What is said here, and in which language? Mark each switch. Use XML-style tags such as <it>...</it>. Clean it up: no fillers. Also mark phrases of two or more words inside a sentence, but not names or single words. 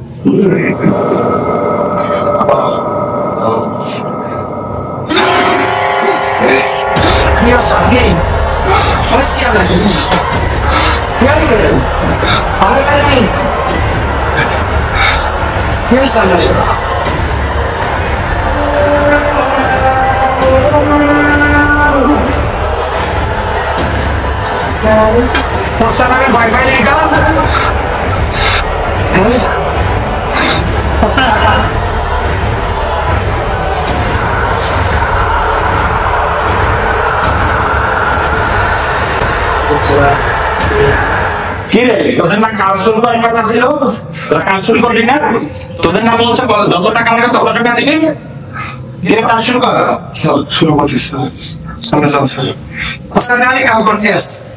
<it>Io so che possiamo io so posso andare vai vai lì</it> <bn>কিরে, তোদের না কাজ শুরু করার কথা ছিল, তোরা কাজ শুরু করলি না? তোদের না বলছে যত টাকা লাগে তত টাকা দিবি, দিয়ে কাজ শুরু কর। শুরু করছিস সামনে যাচ্ছে</bn> <it>posso andare a Cortés</it>